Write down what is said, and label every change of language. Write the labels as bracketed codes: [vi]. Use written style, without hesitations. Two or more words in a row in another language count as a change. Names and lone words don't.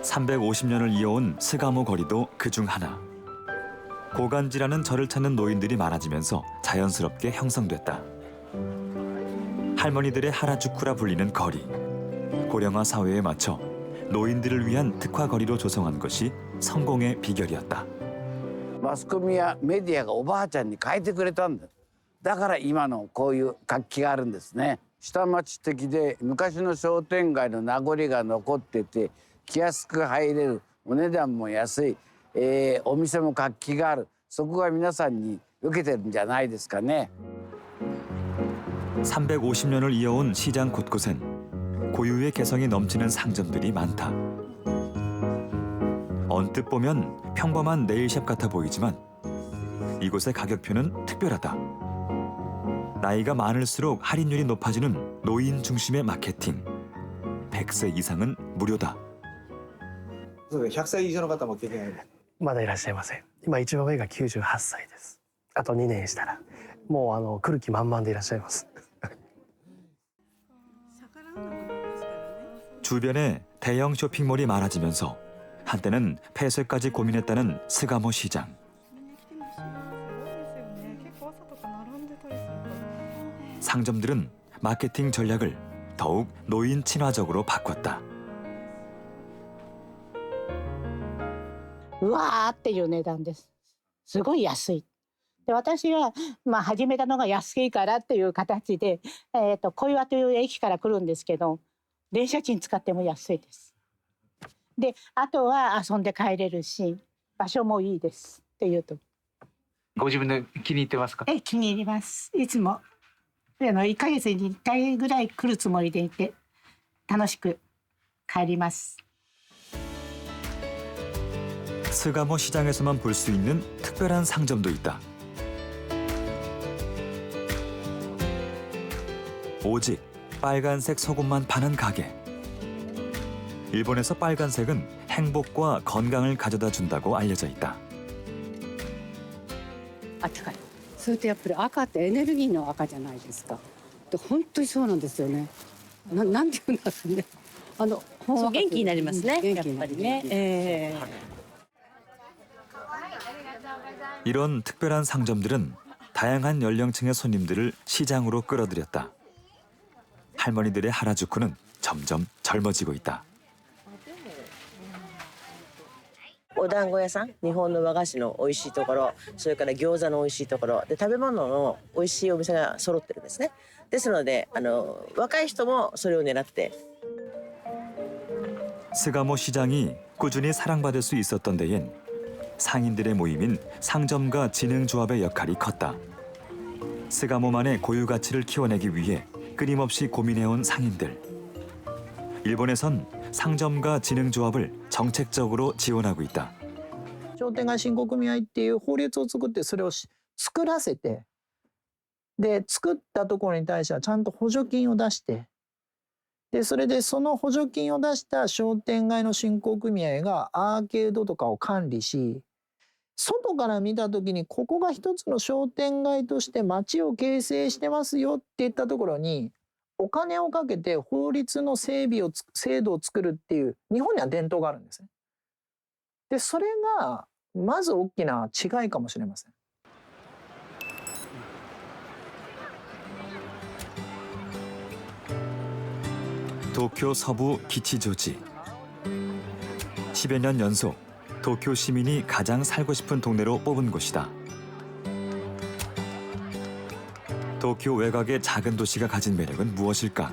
[ko] 350년을 이어온 스가모 거리도 그중 하나. 고간지라는 절을 찾는 노인들이 많아지면서 자연스럽게 형성됐다. 할머니들의 하라주쿠라 불리는 거리. 고령화 사회에 맞춰 노인들을 위한 특화 거리로 조성한 것이 성공의 비결이었다. [ja] マスコミやメディアがおばあちゃんに変えてくれたんだ。だから今のこういう活気があるんですね。下町的で昔の商店街の名残が残ってて気安く入れる、お値段も安い、お店も活気がある、そこが皆さんに受けてるんじゃないですかね。 [ko] 350년을 이어온 시장 곳곳엔 고유의 개성이 넘치는 상점들이 많다. 언뜻 보면 평범한 네일샵 같아 보이지만 이곳의 가격표는 특별하다. 나이가 많을수록 할인율이 높아지는 노인 중심의 마케팅. 100세 이상은 무료다. [ja] 100 歳以上の方も経験ある。まだいらっしゃいません。今一番上が98歳です。あと2年したらもう来る気満々でいらっしゃいます。 [ko] 주변에 대형 쇼핑몰이 많아지면서 한때는 폐쇄까지 고민했다는 스가모 시장. 상점들은 마케팅 전략을 더욱 노인 친화적으로 바꿨다. [ja] うわーっていう値段です。すごい安い。で私は始めたのが安いからっていう形で、小岩という駅から来るんですけど、電車賃使っても安いです。で、あとは遊んで帰れるし、場所もいいですっていうと。ご自分で気に入ってますか？気に入ります。いつも1ヶ月に1回ぐらい来るつもりでいて、楽しく帰ります。 [ko] 스가모 시장에서만 볼 수 있는 특별한 상점도 있다. 오직 빨간색 속옷만 파는 가게. 일본에서 빨간색은 행복과 건강을 가져다 준다고 알려져 있다. [ja] 赤い。それとやっぱり赤ってエネルギーの赤じゃないですか。で本当にそうなんですよね。なんていうんだろうね。そう元気になりますね。やっぱりね。 [ko] 이런 특별한 상점들은 다양한 연령층의 손님들을 시장으로 끌어들였다. 할머니들의 하라주쿠는 점점 젊어지고 있다. [ja] お団子屋さん、日本の和菓子の美味しいところ、それから餃子の美味しいところで、食べ物の美味しいお店が揃ってるんですね。ですので若い人もそれを狙って。 [ko] 스가모 시장이 꾸준히 사랑받을 수 있었던 데엔 상인들의 모임인 상점가 진흥조합의 역할이 컸다. 스가모만의 고유 가치를 키워내기 위해 끊임없이 고민해온 상인들. 일본에선 상점가 진흥조합을 정책적으로 지원하고 있다. [ja] 商店街振興組合っていう法律を作ってそれを作らせて、で作ったところに対してはちゃんと補助金を出して、でそれでその補助金を出した商店街の振興組合がアーケードとかを管理し、外から見た時にここが一つの商店街として街を形成してますよっていったところにお金をかけて法律の制度を作るっていう日本には伝統があるんですね。でそれがまず大きな違いかもしれません。 [ko] 도쿄 서부 기치조지. 10여 년 연속 도쿄 시민이 가장 살고 싶은 동네로 뽑은 곳이다. 도쿄 외곽의 작은 도시가 가진 매력은 무엇일까?